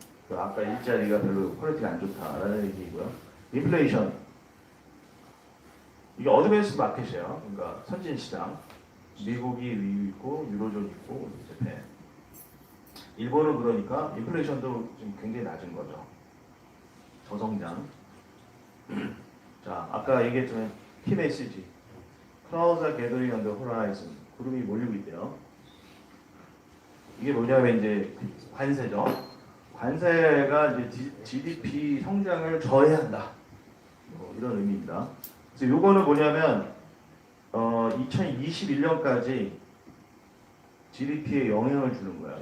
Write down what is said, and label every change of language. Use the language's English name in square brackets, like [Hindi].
[Korean] 아까 일자리가 별로 퀄리티가 안 좋다라는 얘기고요. 인플레이션, 이게 어드밴스 마켓이에요. 그러니까 선진 시장. 미국이 위에 있고 유로존 있고 재팬. 일본은 그러니까 인플레이션도 지금 굉장히 낮은 거죠. 저성장. 자, 아까 얘기했지만 키 메시지. [English] Clouds are gathering on the horizon. [Korean] 구름이 몰리고 있대요. 이게 뭐냐면 이제 관세죠. 관세가 이제 GDP 성장을 저해한다. 이런 의미입니다. 그래서 요거는 뭐냐면 2021년까지 GDP에 영향을 주는 거야.